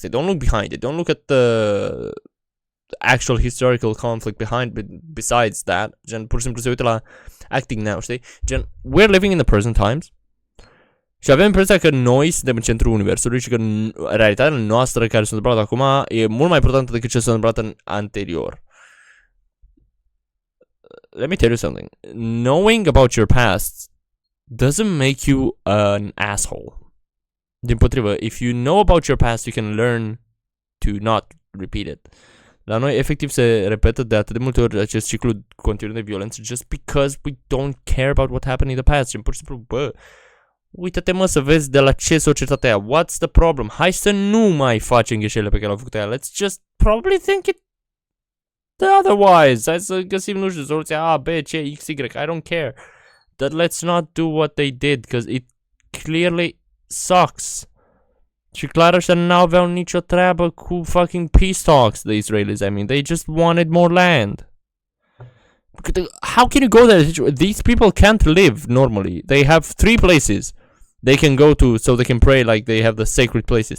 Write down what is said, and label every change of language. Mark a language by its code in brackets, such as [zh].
[en] They don't look behind it. Don't look at the actual historical conflict behind, besides that. [ro] Gen, pur și simplu se uită la [en] acting now, [ro] știi? [en] Gen, we're living in the present times. [ro] Și avem impresia că noi suntem în centrul universului și că realitatea noastră care s-a întâmplat acum e mult mai importantă decât ce s-a întâmplat în anterior. [en] Let me tell you something. Knowing about your past doesn't make you an asshole. Dimpotrivă, if you know about your past, you can learn to not repeat it. [ro] La noi, efectiv, se repetă de atât de multe ori acest ciclu continuu de violență [en] just because we don't care about what happened in the past. [ro] Și pur și simplu, bă, uită-te mă să vezi de la ce societatea aia. [en] What's the problem? [ro] Hai să nu mai facem greșelile pe care le-au făcut aia. [en] Let's just probably think it otherwise. [ro] Hai să găsim, nu știu, soluția A, B, C, X, Y. [en] I don't care. But let's not do what they did, because it clearly sucks. [ro] Și clar ăștia n-aveau nicio treabă cu [en] fucking peace talks, the Israelis. I mean, they just wanted more land. How can you go there? These people can't live normally. They have 3 places they can go to so they can pray, like they have the sacred places.